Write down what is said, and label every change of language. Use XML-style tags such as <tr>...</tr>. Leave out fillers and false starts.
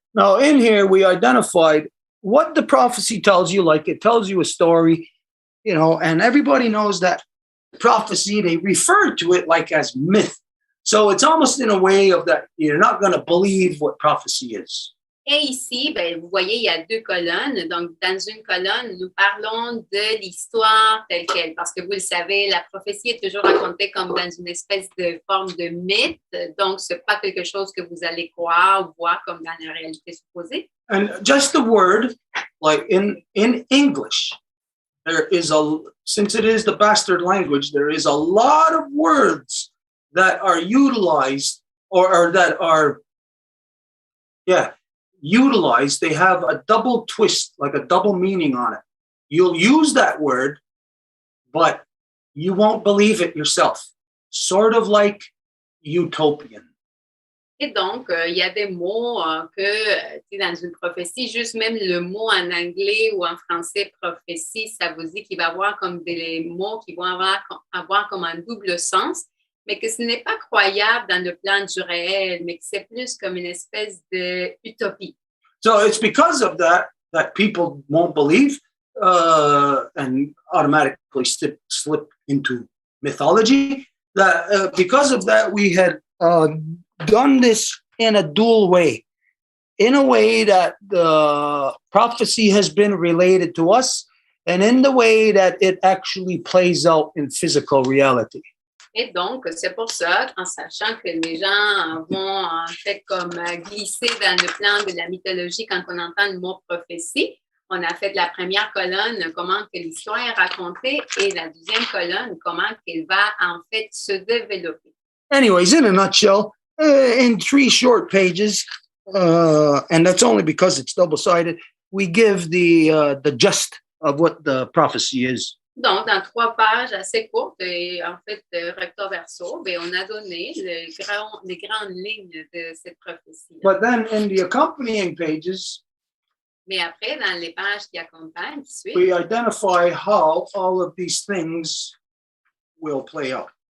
<en>Now, in here, we identified what the prophecy tells you, like it tells you a story, you know, and everybody knows that prophecy, they refer to it like as myth. So it's almost in a way of that you're not going to believe what prophecy is.</en> <fr>Et ici, ben, vous voyez, il y a deux colonnes. Donc, dans une colonne, nous parlons de l'histoire telle qu'elle. Parce que vous le savez, la prophétie est toujours racontée comme dans une espèce de forme de mythe. Donc, ce n'est pas quelque chose que vous allez croire ou voir comme dans la réalité supposée.</fr> <en>And just the word, like in English, there is since it is the bastard language, there is a lot of words that are utilized or that are, utilized. They have a double twist, like a double meaning on it. You'll use that word, but you won't believe it yourself. Sort of like utopian.</en> <fr>Et donc, il y a des mots que, tu sais, dans une prophétie, juste même le mot en anglais ou en français, prophétie, ça vous dit qu'il va y avoir comme des mots qui vont avoir comme un double sens, mais que ce n'est pas croyable dans le plan du réel, mais que c'est plus comme une espèce d'utopie.</fr> <en>So it's because of that people won't believe and automatically slip into mythology. That because of that, we had done this in a dual way, in a way that the prophecy has been related to us, and in the way that it actually plays out in physical reality.</en> <fr>Et donc, c'est pour ça, en sachant que les gens vont en fait comme glisser dans le plan de la mythologie quand on entend le mot prophétie, On a fait la première colonne, comment que l'histoire est racontée, et la deuxième colonne, comment qu'elle va en fait se développer.</fr> <en>Anyways, in a nutshell, in 3 short pages, and that's only because it's double-sided, we give the gist of what the prophecy is.</en> <fr>Donc, dans 3 pages assez courtes, et en fait, recto verso, ben, on a donné les grandes lignes de cette prophétie.</fr> <en>But then in the accompanying pages,</en> <fr>Mais après, dans les pages qui accompagnent, qui suivent,</fr> <en>we identify how all of these things will play out.</en>